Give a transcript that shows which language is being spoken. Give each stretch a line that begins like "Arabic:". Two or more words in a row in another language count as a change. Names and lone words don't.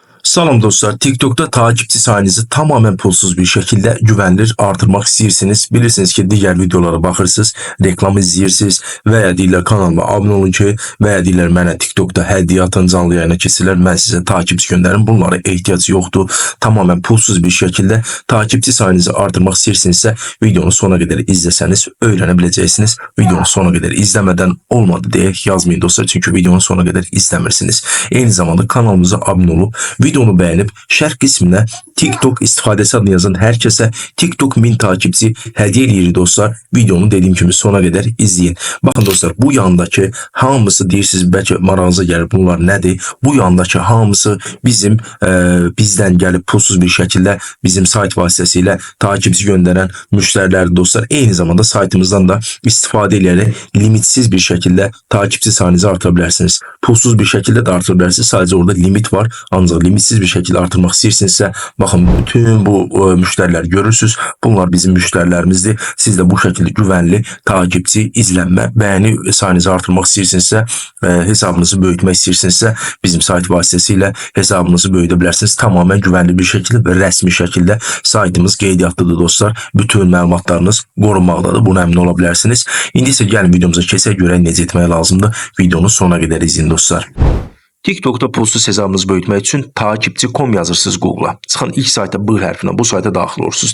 Turkish: Salam dostlar, TikTok'ta takipçi sayınızı tamamen pulsuz bir şekilde güvenilir artırmak istiyorsunuz.
Azerbaijani: Bilirsiniz ki diğer videolara bakırsınız, reklam izleyirsiniz veya deyirlər kanalıma abone olun ki veya deyirlər mənə TikTok'ta hədiyyə atın, canlı yayına keçirlər, mən sizə takipçi göndərim. Bunlara ehtiyac yoxdur.
Turkish: Tamamen pulsuz bir şekilde takipçi sayınızı artırmak istiyorsunuzsa videonu sona kadar izleseniz öğrenebileceksiniz. Videonu sona kadar izlemeden olmadı diye yazmayın dostlar, çünkü videonu sona kadar izlemirsiniz. Aynı zamanda kanalımıza abone olup videonu beğenip
Azerbaijani: şərh qisminə TikTok istifadəsi adını yazan hər kəsə TikTok 1000 takipçi hədiyyə edirik dostlar. Videonu dediyim kimi sona qədər izləyin. Bakın dostlar, bu yandakı hamısı deyirsiniz bəlkə marağınıza gəlir, bunlar nədir? Bu yandakı hamısı bizim bizdən gəlib pulsuz bir şəkildə bizim sayt vasitəsilə takipçi göndərən müştərilərdir dostlar. Eyni zamanda saytımızdan da istifadə edərək limitsiz bir şəkildə takipçi sayınızı artıra bilərsiniz. Pulsuz bir şəkildə də artıra bilərsiniz. Sadəcə orada limit var.
Turkish: Ancaq limitsiz bir şekilde artırmak istəyirsinizsə, bakın bütün bu müşteriler görürsünüz. Bunlar bizim müşterilerimizdir. Siz de bu şekilde güvenli takipçi, izlenme, beğeni sayınızı artırmak istəyirsinizsə, hesabınızı böyütmek istəyirsinizsə,
Azerbaijani: bizim sayt vasitəsilə hesabınızı böyüdə bilərsiniz.
Turkish: Tamamen güvenli bir şekilde ve resmi şekilde
Azerbaijani: saytımız qeydiyyatlıdır dostlar. Bütün məlumatlarınız qorunmaqdadır. Buna əmin ola bilərsiniz. İndi isə gəlin videomuza keçək, görək necə etmək lazımdır. Videonu sona qədər izləyin dostlar. TikTok'ta pulsuz hesabınızı böyütmək üçün takipçi.com yazırsınız Google'a. Çıxın ilk sayta B hərfinə, bu sayta daxil olursunuz.